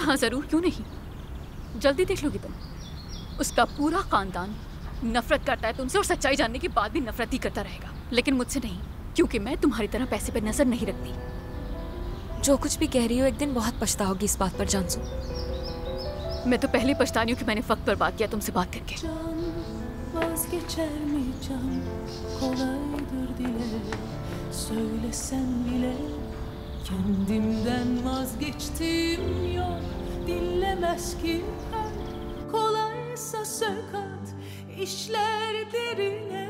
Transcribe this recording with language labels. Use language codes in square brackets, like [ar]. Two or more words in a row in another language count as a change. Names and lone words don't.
[hi] हाँ जरूर, क्यों नहीं, जल्दी देख लोगी तुम। उसका पूरा खानदान नफरत करता है तुमसे, और सच्चाई जानने के बाद भी नफरत ही करता रहेगा, लेकिन मुझसे नहीं, क्योंकि मैं तुम्हारी तरह पैसे पर नजर नहीं रखती। जो कुछ भी कह रही हो एक दिन बहुत पछताओगी इस बात पर जानसू। मैं तो पहले पछता रही हूँ कि मैंने वक्त पर बात किया तुमसे बात करके। [tr] Vazgeçer mi can, kolaydır dile, söylesen bile. Kendimden vazgeçtim yok, dinlemez ki kalp. Kolaysa sökat, işler derine.